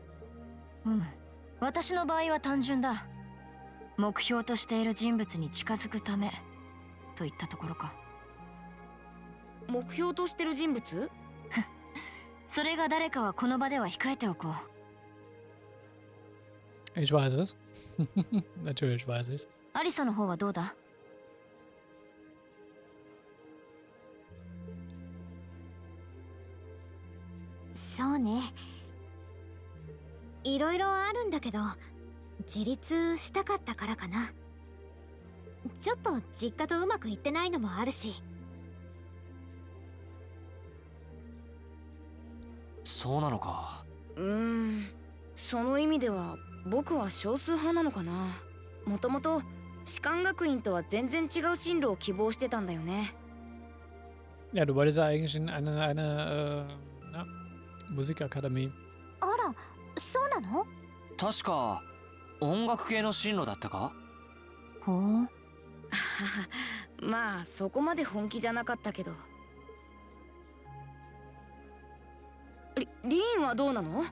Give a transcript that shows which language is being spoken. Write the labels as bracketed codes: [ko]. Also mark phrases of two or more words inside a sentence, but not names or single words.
[ja] 私の場合は単純だ。目標としている人物に近づくためといったところか。目標としてる人物？それが誰かはこの場では控えておこう。 [de] Ich weiß es. Natürlich weiß ich's. [ja] アリサの方はどうだ？そうね。いろいろあるんだけど、自立したかったからかな。ちょっと実家とうまくいってないのもあるし。そうなのか。その意味では僕は少数派なのかな。もともと士官学院とは全然違う進路を希望してたんだよね。 [de] Ja, du wolltest ja eigentlich in eine Musikakademie. [ja] あら、そうなの？確か音楽系の進路だったか？ほう。まあそこまで本気じゃなかったけど。リーンはどうなの？